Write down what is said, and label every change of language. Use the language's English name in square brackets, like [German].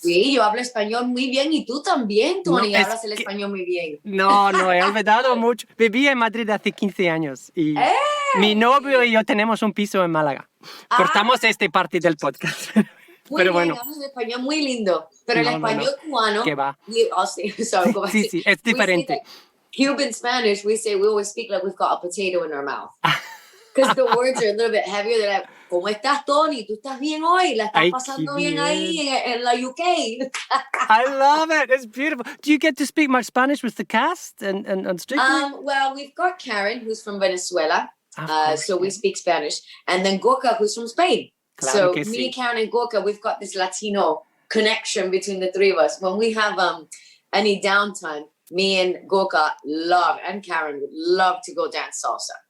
[Spanish] Sí, yo hablo español muy bien y tú también, Tony, hablas el español muy bien. No, he olvidado mucho. Viví en Madrid hace 15 años y mi novio y yo tenemos un piso en Málaga. Cortamos esta parte del podcast. Muy Pero bueno. hablas español muy lindo. Pero el español cubano... ¿Qué va? Sí, es diferente. [English] Cuban Spanish, we always speak like we've got a potato in our mouth. Because the words are a little bit heavier. They're like, [Spanish] ¿cómo estás, Tony? ¿Tú estás bien hoy? ¿La estás pasando bien ahí en la UK? [English] I love it. It's beautiful. Do you get to speak much Spanish with the cast and Strictly? Well, we've got Karen, who's from Venezuela. Course, we speak Spanish. And then Gorka, who's from Spain. [Spanish] Claro [English] so me, Karen, and Gorka, we've got this Latino connection between the three of us. When we have any downtime, me and Gorka and Karen would love to go dance salsa.